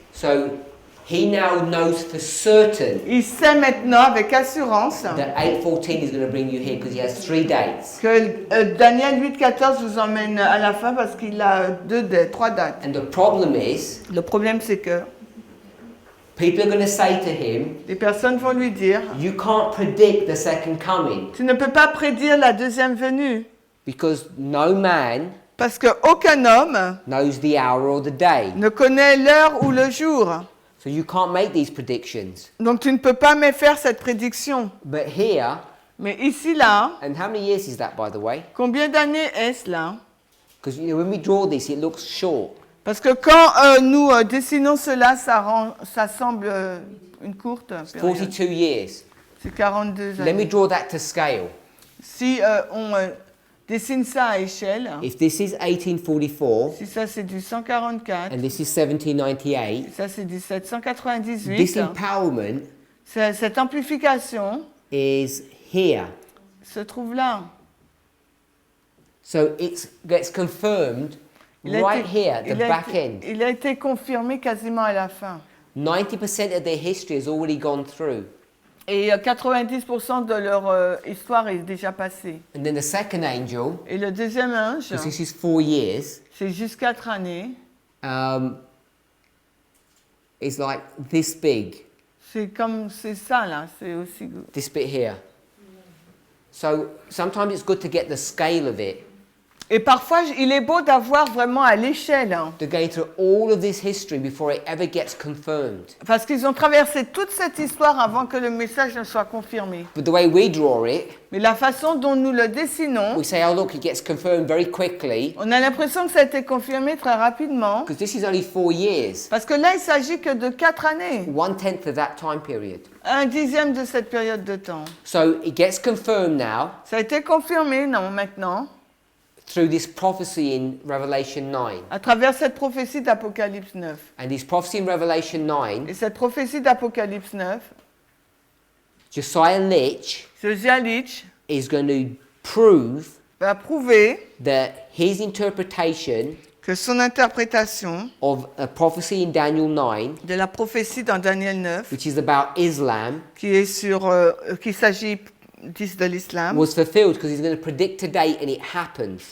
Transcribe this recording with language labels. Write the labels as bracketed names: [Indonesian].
[English] So he now knows for certain [French] Il sait maintenant avec assurance [English] that 8:14 is going to bring you here because he has 3 dates. [French] que Daniel 8.14 vous emmène à la fin parce qu'il a 3 dates. [English] And the problem is, [French] Le problème c'est que [English] people are going to say to him, [French] les personnes vont lui dire [English] you can't predict the second coming [French] tu ne peux pas prédire la deuxième venue [English] because no man [French] parce qu'aucun homme [English] knows the hour or the day. [French] ne connaît l'heure ou le jour. [English] So you can't make these predictions. [French] Donc tu ne peux pas me faire cette prédiction. [English] But here, [French] Mais ici là, [English] and how many years is that by the way? [French] combien d'années est-ce là? [English] Because when we draw this, it looks short. [French] Parce que quand nous dessinons cela, ça semble une courte [English] It's [French] période. [English] 42 years. [French] C'est 42 [English] Let me [French] années. [English] draw that to scale. [French] Si on dessine ça à échelle, [English] If this is 1844 [French] si ça c'est du 144, [English] and this is 1798, [French] ça c'est du [English] this [French] 798, [English] empowerment [French] cette amplification [English] is here. [French] se trouve là. [English] So it gets confirmed right here at the back end. [French] Il a été confirmé quasiment à la fin. [English] 90% of their history has already gone through. [French] Et 90% de leur histoire est déjà passée. [English] And then the second angel, [French] Et le deuxième ange, [English] because this is 4 years, [French] c'est juste 4 années. [English] is like this big, [French] C'est ça là, c'est aussi. [English] this bit here. So sometimes it's good to get the scale of it. [French] Et parfois, il est beau d'avoir vraiment à l'échelle, hein, [English] To go through all of this history before it ever gets confirmed. [French] parce qu'ils ont traversé toute cette histoire avant que le message ne soit confirmé. [English] But the way we draw it, [French] Mais la façon dont nous le dessinons, [English] we say, oh look, it gets confirmed very quickly, [French] on a l'impression que ça a été confirmé très rapidement, [English] because this is only 4 years. [French] parce que là, il s'agit que de 4 années, [English] 1/10 of that time period. [French] 1/10 de cette période de temps. [English] So it gets confirmed now [French] Ça a été confirmé, non, maintenant, [English] through this prophecy in Revelation 9. [French] à travers cette prophétie d'Apocalypse 9. [English] And this prophecy in Revelation 9, [French] Et cette prophétie d'Apocalypse 9, [English] Josiah Litch [French] Josiah Litch [English] is going to prove [French] va prouver [English] that his interpretation [French] que son interprétation [English] of a prophecy in Daniel 9, [French] de la prophétie dans Daniel 9, [English] which is about Islam, [French] qu'il s'agit de l'islam, [English] was fulfilled because he's going to predict a date and it happens.